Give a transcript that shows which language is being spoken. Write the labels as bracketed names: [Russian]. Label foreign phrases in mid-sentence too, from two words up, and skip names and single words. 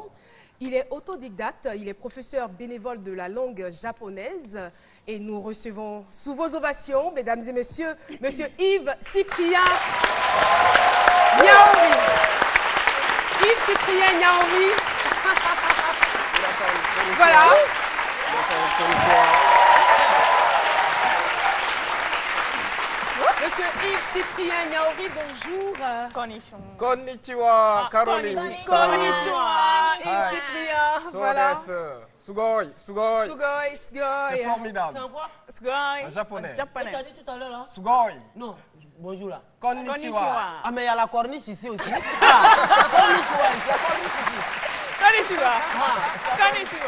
[French] Il est autodidacte, il est professeur bénévole de la langue japonaise et nous recevons sous vos ovations, mesdames et messieurs, Monsieur Yves Cyprien Niaouri. Yves Cyprien Niaouri. Voilà. Monsieur Yves Cyprien Niaouri, bonjour. Konnichiwa. Konnichiwa, Caroline. Konnichiwa, Yves Cyprien. Voilà. [Japanese] すごい、すごい. すごい、すごい. [French] C'est formidable. C'est en quoi? Sugoi. En japonais. Tu as dit tout à l'heure là? Sugoi. Non, bonjour là. Konnichiwa. Ah mais il y a la corniche ici aussi. Konnichiwa, il y a corniche ici. [Japanese] こんにちは。こんにちは.